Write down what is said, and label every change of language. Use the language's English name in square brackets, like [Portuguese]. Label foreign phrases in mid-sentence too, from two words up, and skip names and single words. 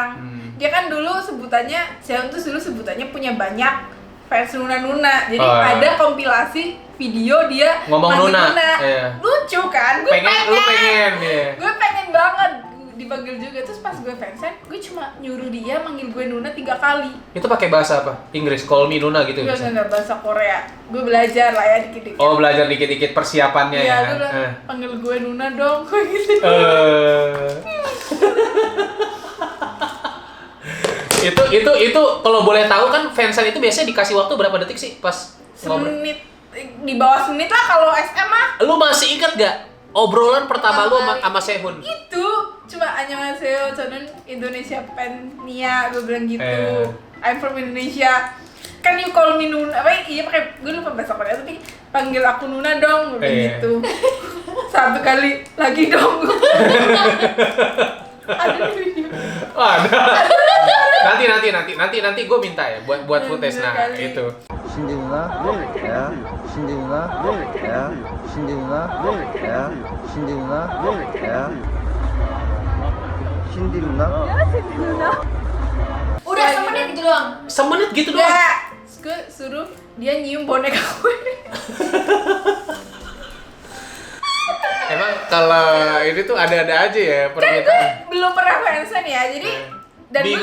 [Indonesian] Dia kan dulu sebutannya Sehun tuh dulu sebutannya punya banyak fans Nuna. Jadi Oh. ada kompilasi video dia Ngomong manggil Nuna. Iya. Lucu kan? Gue Lu pengen ya. Gue pengen banget dipanggil juga. Terus pas gue fansign, gue cuma nyuruh dia manggil gue Nuna 3 kali. Itu pakai bahasa apa? Inggris, [English] call me Nuna gitu [Indonesian] Gue bisa. nggak bahasa Korea. Gue belajar lah ya dikit-dikit. Oh, belajar dikit-dikit persiapannya Iya, ya. gue bilang, panggil gue Nuna dong. Gue gitu. Itu kalau boleh tahu kan fansign itu biasanya dikasih waktu berapa detik sih pas ngobrol? Semenit, di bawah semenit lah kalau SM mah. Lu masih ingat gak obrolan pertama lu sama Sehun? Itu cuma [Korean] 안녕하세요, 저는 [Indonesian] Indonesia Penia, gue bilang gitu. [English] I'm from Indonesia. [Indonesian] Kan [English] you call me Nuna, [Indonesian] apa iya pakai gue lupa bahasa Korea tapi panggil aku Nuna dong, gue bilang gitu. Satu kali lagi dong. Ada di video. Ada. Nanti gue minta ya buat footage nah Kali. itu. [Korean] 신디 누나? 야, 신디 누나? 야, 신디 누나? 야, 신디 누나? 야, 신디 누나? [Indonesian] Udah semenit gitu doang. Semenit gitu doang. Enggak, gue suruh dia nyium boneka gue. Emang kalau ini tuh ada-ada aja ya Kan gue permintaan. belum pernah fansign ya, jadi dan gue